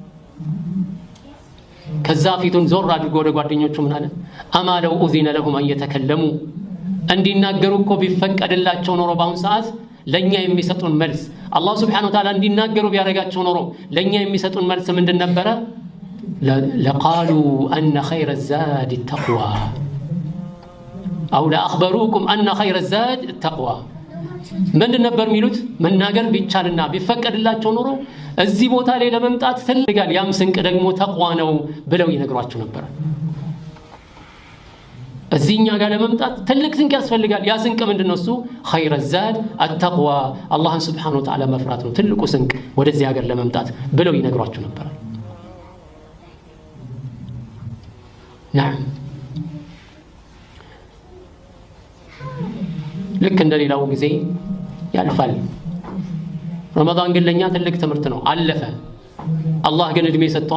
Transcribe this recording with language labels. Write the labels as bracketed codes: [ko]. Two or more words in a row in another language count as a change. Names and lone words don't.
[am] ከዛ ፊቱን ዞር አድርጎ ወደ ጓደኞቹ ምን አለ [ar] أما لو أذن لهم [am] እየተከለሙ እንዲናገሩ እኮ ቢፈቀድላቸው ኖሮ ባሁን ሰዓት ለኛ የሚሰጡን መልስ አላህ Subhanahu Wa Ta'ala እንዲናገሩ ቢያረጋቸው ኖሮ ለኛ የሚሰጡን መልስ ምንድን ነበረ [ar] لقالوا أن خير الزاد التقوى أو لأخبروكم أن خير الزاد التقوى [am] ምንድን ነበር የሚሉት መናገር ቢቻልና ቢፈቀድላቸው ኖሮ እዚህ ቦታ ላይ ለመምጣት ፈልጋል ያም ስንቅ ደግሞ ተቅዋ ነው ብለው ይነግሯቸው ነበር እዚህኛ ጋር ለመምጣት ትልቅ ስንቅ ያስፈልጋል ያ ስንቅ ምንድነው እሱ [ar] خير الزاد التقوى [am] አላህን Subhanahu Wa Ta'ala መፍራት ነው ትልቁ ስንቅ ወደዚህ ሀገር ለመምጣት ብለው ይነግሯቸው ነበር نعم ልክ እንደሌላው ጊዜ ያልፋል ረመዳን ግን ለኛ ትልቅ ትምህርት ነው አለፈ አላህ ግን እድሜ ሰጥቶ